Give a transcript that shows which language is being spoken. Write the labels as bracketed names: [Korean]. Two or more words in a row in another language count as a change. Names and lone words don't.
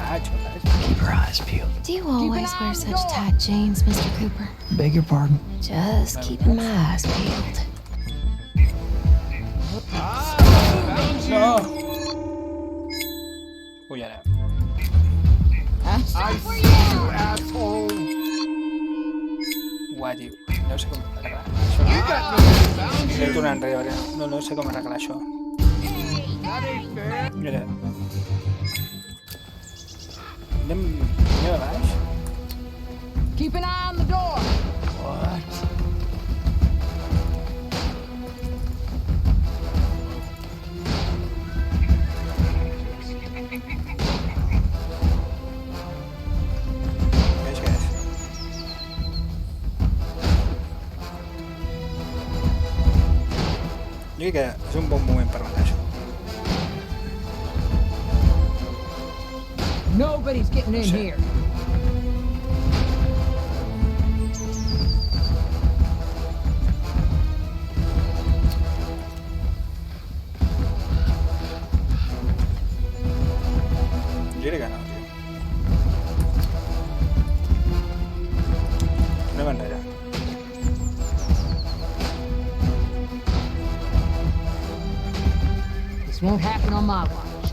[Catalan] Vaig. [English] Keep your eyes peeled. Do you always eye wear on the such door. tight jeans, Mr. Cooper? Beg your pardon? Just keeping my eyes peeled. No! [Catalan] Ui, ara. [English] I see you, asshole! [Catalan] Uah, tio. No sé com arreglar això. [English] You got no bounds [Catalan] He de [English] here. [Catalan] tornar enrere. No sé com arreglar això. [English] That ain't fair. [Catalan] Mira. Anem a baix? [English] Keep an eye on the door. What? [Catalan] Què és? Jo crec que és un bon moment per matar això. [English] Nobody's getting in Shit. here. [Catalan] Jo crec que no, tio. Anem enrere. [English] This won't happen on my watch.